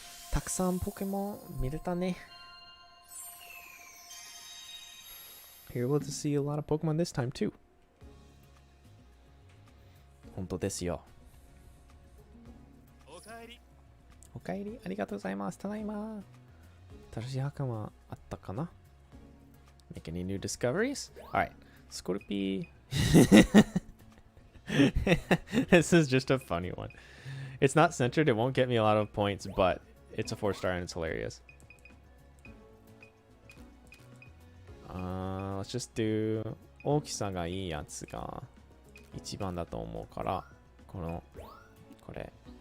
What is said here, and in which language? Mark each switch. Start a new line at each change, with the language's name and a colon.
Japanese: たくさんポケモン見れたね。
English: You're able to see a lot of Pokemon this time too.
Japanese: 本当ですよ。おかえり。ありがとうございます。ただいま。新しい墓はあったかな？
English: Make any new discoveries? Alright. Scorpy. This is just a funny one. It's not centered. It won't get me a lot of points, but it's a 4-star and it's hilarious. Let's just do
Japanese: 大きさがいいやつが一番だと思うから、これ。